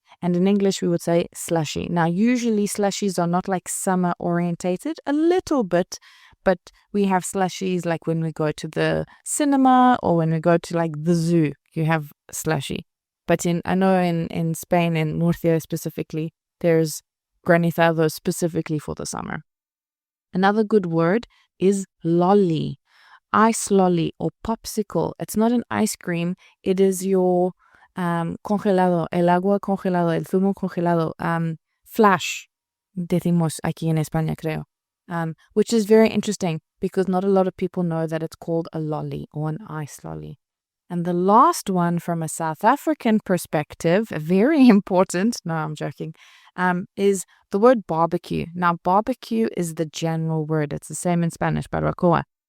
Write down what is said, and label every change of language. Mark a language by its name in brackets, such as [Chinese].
[English] And in English, we would say slushy. Now, usually slushies are not like summer orientated, a little bit, but we have slushies like when we go to the cinema or when we go to like the zoo, you have slushy. But I know in Spain, in Murcia specifically, there's granizado specifically for the summer. Another good word is lolly. Ice lolly or popsicle. It's not an ice cream. It is your [Spanish] congelado, el agua congelado, el zumo congelado, flash, decimos aquí en España, creo. [English] Which is very interesting because not a lot of people know that it's called a lolly or an ice lolly. And the last one from a South African perspective, very important, no, I'm joking, is the word barbecue. Now, barbecue is the general word. It's the same in Spanish, barbacoa.